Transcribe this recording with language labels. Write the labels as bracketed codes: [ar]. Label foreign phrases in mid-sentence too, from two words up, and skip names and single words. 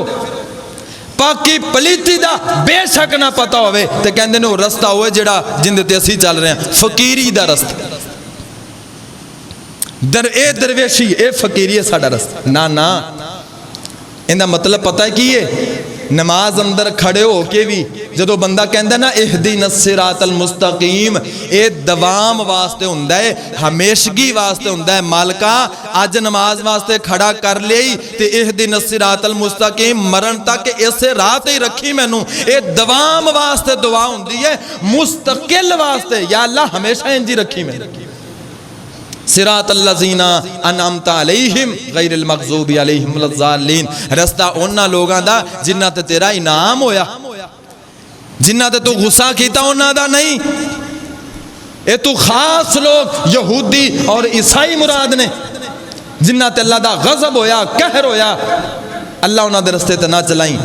[pa] پاکی پلیتی دا بے شک نہ پتا ہووے تے کہندے نے وہ رستہ ہوئے جیہڑا جندے تے اسی چل رہے ہیں، فقیری دا رستہ. درویشی اے فقیری ہے ساڈا رستہ. نہ نہ، ایہدا مطلب پتا ہے کی ہے? نماز اندر کھڑے ہو کے بھی جو بندہ کہندا نہ [ar] اهدنا الصراط المستقيم, [pa] یہ دوام واسطے ہندا ہے، ہمیشگی واسطے ہندا ہے. مالکا اج نماز واسطے کھڑا کر لیا تے [ar] اهدنا الصراط المستقيم, [pa] مرن تک اسے راہ تے ہی رکھی مینوں. یہ دوام واسطے دعا ہندی ہے، مستقل واسطے یا اللہ ہمیشہ انج ہی رکھی مینوں. [ar] صراط الذين أنعمت عليهم غير المغضوب عليهم ولا الضالين, [pa] رستہ اوہناں لوکاں دا جنہاں تے تیرا انعام ہویا، جنہاں تے تو غصہ کیتا اوہناں دا نہیں. یہ تو خاص لوگ یہودی اور عیسائی مراد نے، جنہاں تے اللہ دا غضب ہویا، قہر ہویا، اللہ اوہناں دے رستے تے نہ چلائی.